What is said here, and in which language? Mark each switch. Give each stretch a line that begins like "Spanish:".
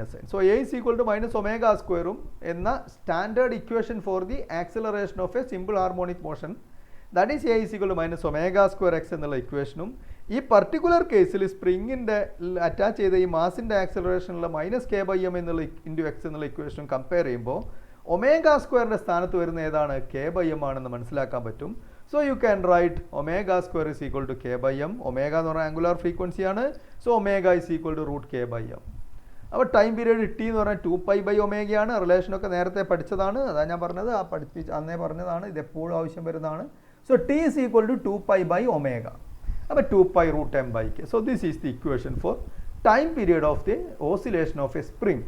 English: So A is equal to minus omega square
Malayalam: എന്ന
English: standard equation for the acceleration of a simple harmonic motion, that is A is equal to minus omega square x
Malayalam: എന്നുള്ള ഇക്വേഷനും ഈ particular കേസിൽ സ്പ്രിങ്ങിൻ്റെ attach ചെയ്ത ഈ മാസിൻ്റെ ആക്സിലറേഷനുള്ള minus K by M എന്നുള്ള into X എന്നുള്ള ഇക്വേഷനും കമ്പയർ ചെയ്യുമ്പോൾ ഒമേഗ സ്ക്വയറിൻ്റെ സ്ഥാനത്ത് വരുന്ന ഏതാണ്? കെ ബൈ എം ആണെന്ന് മനസ്സിലാക്കാൻ പറ്റും.
English: So you can write omega square is equal to k by m.
Malayalam: Omega എന്ന് പറഞ്ഞാൽ ആംഗുലാർ ഫ്രീക്വൻസി ആണ്.
English: So omega is equal to root k by m.
Malayalam: അപ്പോൾ ടൈം പീരീഡ് ടി എന്ന് പറഞ്ഞാൽ 2π ബൈ ഒമേഗയാണ്. റിലേഷനൊക്കെ നേരത്തെ പഠിച്ചതാണ്. അതാണ് ഞാൻ പറഞ്ഞത്, അന്നേ പറഞ്ഞതാണ്. ഇത് എപ്പോഴും ആവശ്യം വരുന്നതാണ്.
English: So T is equal to 2π by omega. അപ്പോൾ 2π root m by k. So this is the equation for time period of the oscillation of a spring.